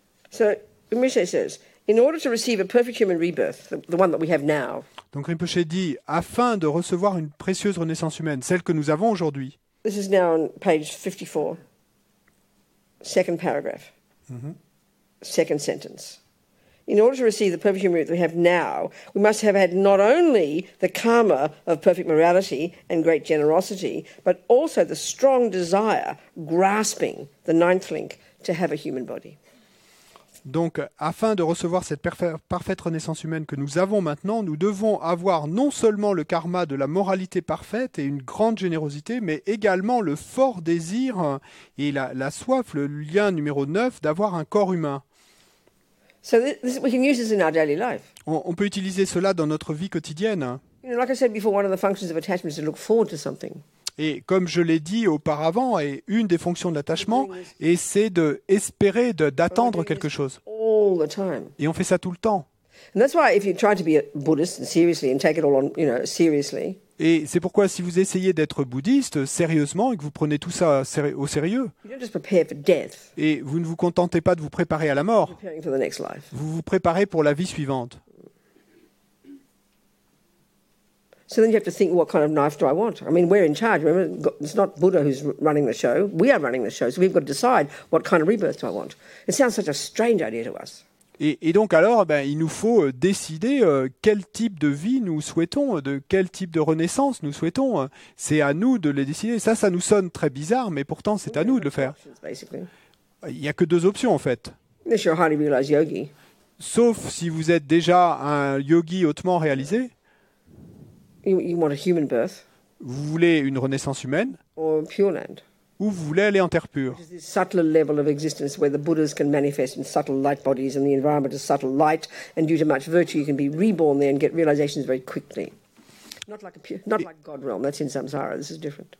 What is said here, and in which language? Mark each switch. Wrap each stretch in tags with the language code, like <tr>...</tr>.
<en>So, Rinpoche says, in order to receive a perfect human rebirth, the one that we have now,</en> <fr>Donc Rinpoche dit, afin de recevoir une précieuse renaissance humaine, celle que nous avons aujourd'hui,</fr> <en>this is now on page 54, second paragraph, second sentence. In order to receive the perfect human rebirth we have now, we must have had not only the karma of perfect morality and great generosity, but also the strong desire, grasping the ninth link, to have a human body.</en> <fr>Donc, afin de recevoir cette parfaite renaissance humaine que nous avons maintenant, nous devons avoir non seulement le karma de la moralité parfaite et une grande générosité, mais également le fort désir et la soif, le lien numéro 9, d'avoir un corps humain.</fr> <en>So we can use this in our daily life.</en> <fr>On peut utiliser cela dans notre vie quotidienne.</fr> <en>Like I said before, one of the functions of attachment is to look forward to something.</en> <fr>Et comme je l'ai dit auparavant, et une des fonctions de l'attachement, et c'est d'espérer, d'attendre quelque chose.</fr> <en>All the time.</en> <fr>Et on fait ça tout le temps.</fr> <en>And that's why if you try to be a Buddhist seriously and take it all on, seriously.</en> <fr>Et c'est pourquoi si vous essayez d'être bouddhiste sérieusement et que vous prenez tout ça au sérieux,</fr> <en>You don't just prepare for death,</en> <fr>et vous ne vous contentez pas de vous préparer à la mort,</fr> <en>preparing for the next life.</en> <fr>vous vous préparez pour la vie suivante.</fr> <en>So then you have to think, what kind of life do I want? I mean, we're in charge. Remember, it's not Buddha who's running the show. We are running the show. So we've got to decide what kind of rebirth do I want. It sounds such a strange idea to us.</en> <fr>Et donc alors, il nous faut décider quel type de vie nous souhaitons, de quel type de renaissance nous souhaitons. C'est à nous de le décider. Ça nous sonne très bizarre, mais pourtant c'est à nous de le faire.</fr> <en>Basically.</en> <fr>Il n'y a que deux options en fait.</fr> <en>Unless you're a highly realized yogi.</en> <fr>Sauf si vous êtes déjà un yogi hautement réalisé.</fr> <en>You want a human birth</en> <fr>vous voulez une renaissance humaine,</fr> <en>or Pure Land.</en> <fr>ou vous voulez aller en terre pure.</fr> <en>Which is this subtler level of existence where the Buddhas can manifest in subtle light bodies and the environment is subtle light, and due to much virtue you can be reborn there and get realizations very quickly. Not like God realm, that's in samsara, this is different.</en>